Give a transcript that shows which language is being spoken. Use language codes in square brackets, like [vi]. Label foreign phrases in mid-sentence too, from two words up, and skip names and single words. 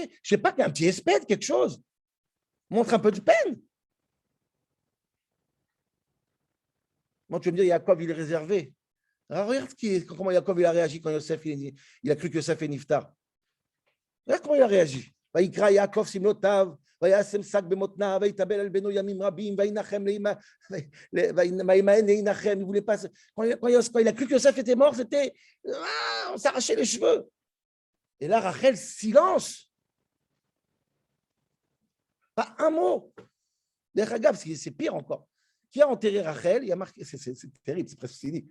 [fr] Je ne sais pas, qu'il y a un petit espède, quelque chose. Montre un peu de peine. Moi, tu veux me dire, Yaakov, il est réservé. Alors, regarde comment Yaakov il a réagi quand Yosef, il a cru que Yosef est Niftar. Regarde comment il a réagi. [he] ויקרא יעקב שמלותיו, וישם שק במותניו, ויתאבל על בנו ימים רבים, וינחם וימאן להנחם. [fr] Il voulait pas. Quand il a cru que Yosef était mort, c'était. On s'arrachait les cheveux. Et là, Rachel, silence. Pas un mot. D'ailleurs, c'est pire encore. Qui a enterré Rachel? Il y a marqué, c'est terrible, c'est presque fini.